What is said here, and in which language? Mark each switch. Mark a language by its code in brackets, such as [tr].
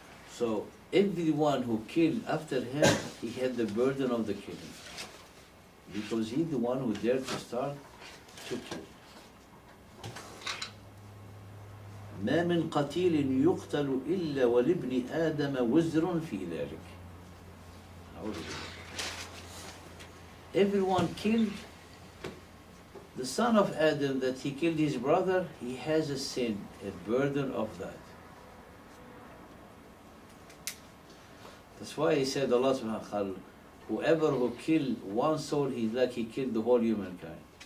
[en] So everyone who killed after him, he had the burden of the killing, because he's the one who dared to start to kill. [ar] ما من قتيل يقتل إلا ولابن آدم وزر في ذلك. [en] Everyone killed, the son of Adam that he killed his brother, he has a sin, a burden of that. That's why he said, Allah subhanahu wa ta'ala, whoever who killed one soul, he's like he killed the whole humankind.